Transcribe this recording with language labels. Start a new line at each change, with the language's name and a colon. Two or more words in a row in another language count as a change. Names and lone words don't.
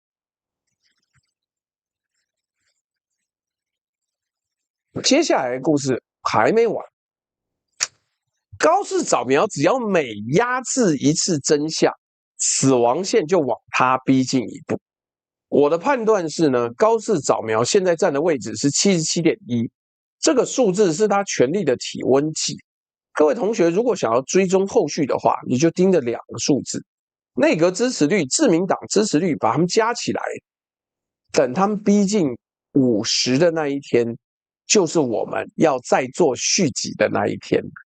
Chinese: 接下來的故事還沒完，高市早苗只要每壓制一次真相，死亡線就往他逼近一步。我的判斷是呢，高市早苗現在站的位置是77.1，這個數字是他權力的體溫計。各位同學如果想要追蹤後續的話，你就盯着2個數字，內閣支持率、自民黨支持率，把它們加起來，等他們逼近50的那一天，就是我們要再做續集的那一天。